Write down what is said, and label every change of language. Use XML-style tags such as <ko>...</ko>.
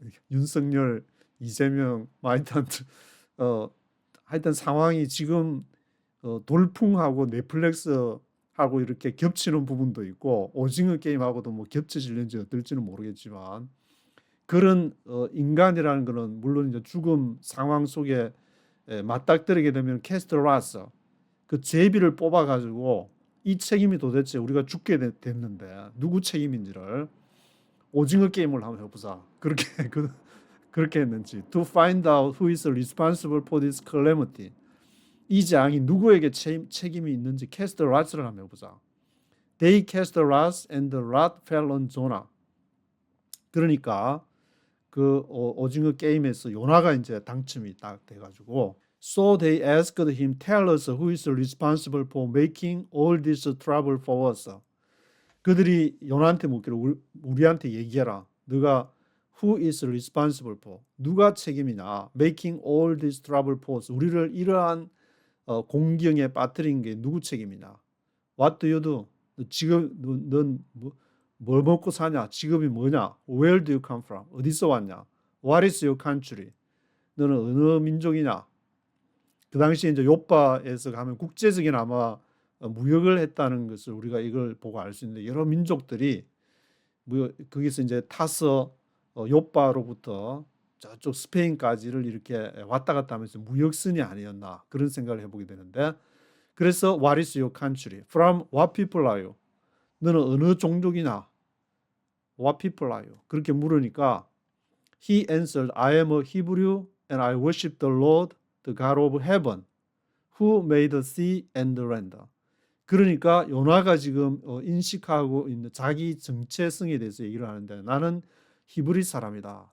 <ko>윤석열, 이재명 뭐 하여튼 상황이 지금 돌풍하고 넷플릭스하고 이렇게 겹치는 부분도 있고 오징어 게임하고도 뭐 겹쳐질는지 어떨지는 모르겠지만 그런 인간이라는 거는 물론 이제 죽음 상황 속에 맞닥뜨리게 되면 캐스터라스 그 제비를 뽑아 가지고 이 책임이 도대체 우리가 죽게 됐는데 누구 책임인지를 오징어 게임을 한번 해보자. 그렇게 그렇게 했는지</ko> <en>to find out who is responsible for this calamity.</en> <ko>이 재앙이 누구에게 책임이 있는지</ko> <en>cast the lots를</en> <ko>한번 해보자.</ko> <en>They cast the lots and the lot fell on Jonah.</en> <ko>그러니까 그 오징어 게임에서 요나가 이제 당첨이 딱 돼가지고</ko> <en>So they asked him, tell us who is responsible for making all this trouble for us.</en> <ko>그들이 요나한테 묻기를 우리한테 얘기해라. 너가</ko> <en>who is responsible for</en> <ko>누가 책임이냐?</ko> <en>Making all this trouble for us.</en> <ko>우리를 이러한 공경에 빠뜨린 게 누구 책임이냐?</ko> <en>What do you do?</en> <ko>너 지금 넌 뭘 먹고 사냐? 직업이 뭐냐?</ko> <en>Where do you come from?</en> <ko>어디서 왔냐?</ko> <en>What is your country?</en> <ko>너는 어느 민족이냐? 그 당시에 이제 요빠에서 가면 국제적인 아마 무역을 했다는 것을 우리가 이걸 보고 알 수 있는데 여러 민족들이 거기서 이제 타서 요빠로부터 저쪽 스페인까지를 이렇게 왔다 갔다 하면서 무역선이 아니었나 그런 생각을 해보게 되는데 그래서</ko> <en>What is your country? From what people are you?</en> <ko>너는 어느 종족이냐?</ko> <en>What people are you?</en> <ko>그렇게 물으니까</ko> <en>He answered, I am a Hebrew and I worship the Lord, the God of heaven, who made the sea and the land.</en> <ko>그러니까 요나가 지금 인식하고 있는 자기 정체성에 대해서 얘기를 하는데 나는 히브리 사람이다.</ko>